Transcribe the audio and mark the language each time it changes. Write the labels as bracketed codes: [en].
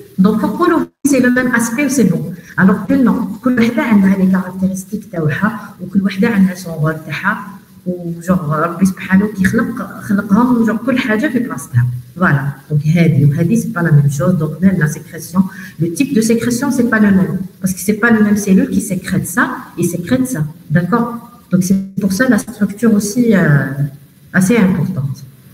[fr] Donc, pourquoi c'est le même aspect, c'est bon. Alors que non, [ar] كل وحدة عندها [fr] les caractéristiques [ar] تاعها وكل وحدة عندها [fr] son rôle [ar] تاعها وجور ربي سبحانه خلقهم جور كل حاجة في بلاصتها. [fr] Voilà. Donc, هذه c'est pas la même chose. Donc, même la sécrétion, le type de sécrétion, c'est pas le même. Parce que c'est pas le même cellule qui sécrète ça et sécrète ça. D'accord? Donc, c'est pour ça la structure aussi assez importante.